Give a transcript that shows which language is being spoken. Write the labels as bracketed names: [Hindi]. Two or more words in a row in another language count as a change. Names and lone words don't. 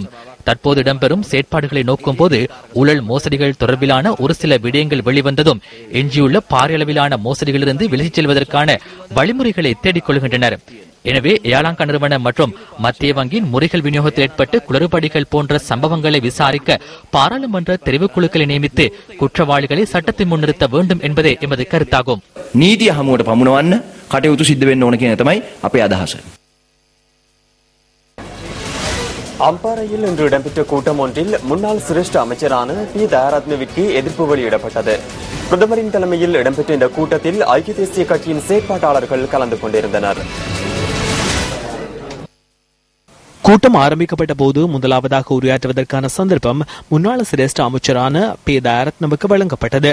[Tamil] தற்போது இடம்பெறும் செயற்பாடுகளை நோக்கும் போது ஊழல் மோசடிகள் தொடர்பிலான ஒரு சில விடயங்கள் வெளிவந்ததும் எஞ்சியுள்ள பாரியளவிலான மோசடிகளிலிருந்து விலகிச் செல்வதற்கான வழிமுறைகளை தேடிக் கொள்கின்றனர். எனவே ஏர்லங்கா நிறுவனம் மற்றும் மத்திய வங்கியின் முறைகள் விநியோகத்தில் ஏற்பட்டு குளறுபடிகள் போன்ற சம்பவங்களை விசாரிக்க பாராளுமன்ற தெரிவுக்குழுக்களை நியமித்து குற்றவாளிகளை சட்டத்தின் முன் நிறுத்த வேண்டும் என்பதே எமது கருத்தாகும். [Sinhala] நீதிය හමුවට පමුණවන්න කටයුතු සිද්ධ වෙන්න ඕන කියන තමයි අපේ අදහස. [Tamil] அம்பாறையில் இன்று இடம்பெற்ற கூட்டம் ஒன்றில் முன்னாள் சிரேஷ்ட அமைச்சரான பி தயாரத்னவிற்கு எதிர்ப்பு வெளியிடப்பட்டது. பிரதமரின் தலைமையில் இடம்பெற்ற இந்த கூட்டத்தில் ஐக்கிய தேசிய கட்சியின் செயற்பாட்டாளர்கள் கலந்து கொண்டிருந்தனர். கூட்டம் ஆரம்பிக்கப்பட்ட போது முதலாவதாக உரையாற்றுவதற்கான சந்தர்ப்பம் முன்னாள் சிரேஷ்ட அமைச்சரான பி தயாரத்னவுக்கு வழங்கப்பட்டது.